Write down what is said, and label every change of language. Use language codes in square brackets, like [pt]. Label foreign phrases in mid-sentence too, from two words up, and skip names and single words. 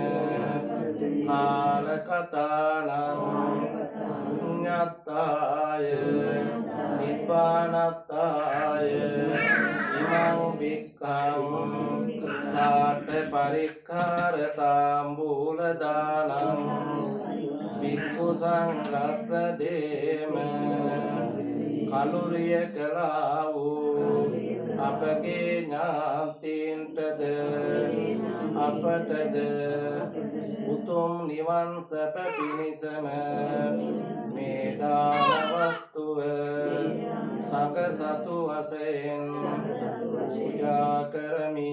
[pi] කාලකතානං පුඤ්ඤත්තාය නිබ්බානත්තාය ඉමං භික්ඛං සාඨ පරික්ඛාරතං බුලදානං භික්ඛු සංඝස්ස දේම [si] කලුරිය කළා වූ අපගේ ඥාතීන්ටද අපටද උතුම් නිවන් සැප පිණිසම මේ දාන වස්තුව සංඝ සතු වශයෙන් පූජා කරමි.